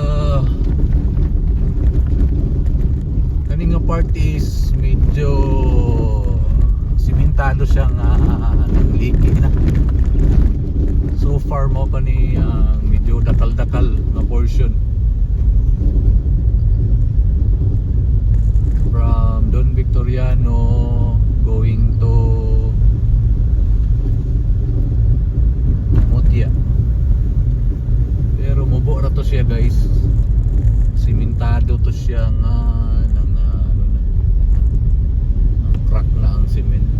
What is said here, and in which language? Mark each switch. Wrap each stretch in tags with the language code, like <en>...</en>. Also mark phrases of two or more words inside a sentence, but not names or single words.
<ceb>kani nga part is medyo simentado siyang liki na. So far mo pa ni medyo dakal-dakal na portion</ceb> <en>from Don Victoriano going to Motia.</en> <ceb>Pero mubo ra to siya, guys. Simentado to siya nga ng ano na. Ang crack na ang semento.</ceb>